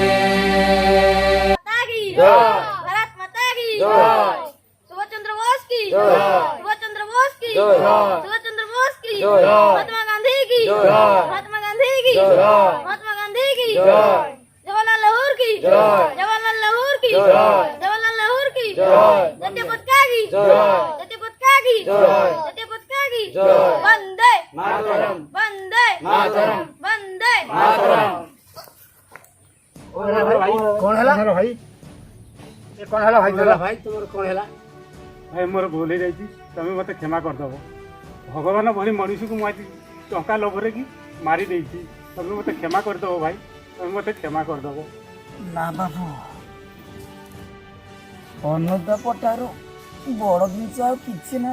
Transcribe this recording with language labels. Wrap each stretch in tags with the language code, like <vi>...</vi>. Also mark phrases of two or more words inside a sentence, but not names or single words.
<hi>भारत माता की सुभाष चंद्र बोस की सुभाष चंद्र बोस की सुभाष चंद्र बोस की महात्मा गांधी की महात्मा गांधी की महात्मा गांधी की जवाहरलाल नेहरू की जवाहरलाल नेहरू की जवाहरलाल नेहरू की जय पताका की जय पताका की जय पताका की वंदे मातरम वंदे मातरम वंदे मातरम। कौन है भाई भाई ये कौन है भाई भाई तुम कौन है</hi> <or>ଭାଇ ମୋର ଭୁଲ ହେଇଯାଇଛି, ତମେ ମୋତେ କ୍ଷମା କରିଦେବ। ଭଗବାନ ଭଳି ମଣିଷକୁ ମୁଁ ଆଜି ଟଙ୍କା ଲୋଭରେ କି ମାରି ଦେଇଛି, ତମେ ମୋତେ କ୍ଷମା କରିଦେବ ଭାଇ, ତମେ ମୋତେ କ୍ଷମା କରିଦେବ। ନା ବାବୁ, ଅନୁତାପଠାରୁ ବଡ଼ ଜିନିଷ ଆଉ କିଛି ନାହିଁ।</or>